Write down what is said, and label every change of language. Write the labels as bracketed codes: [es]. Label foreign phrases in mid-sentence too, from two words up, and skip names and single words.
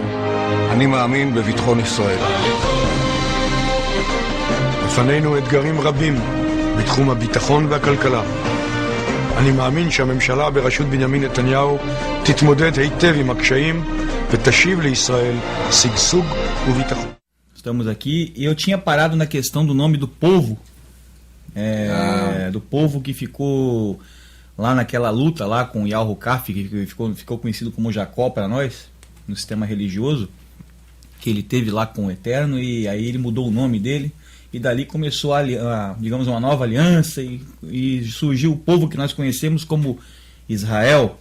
[he] אני מאמין בביטחון ישראל. לפנינו אתגרים רבים בתחום הביטחון והכלכלה. אני מאמין שהממשלה בראשות בנימין נתניהו תתמודד היטב עם הקשיים ותשיב לישראל שגשוג וביטחון. [pt] Estamos aqui e eu tinha parado na questão do nome do povo, do povo que ficou lá naquela luta lá com Yahu-Kaf, que ficou conhecido como Jacó para nós, no sistema religioso, que ele teve lá com o Eterno, e aí ele mudou o nome dele, e dali começou digamos, uma nova aliança, e surgiu o povo que nós conhecemos como Israel.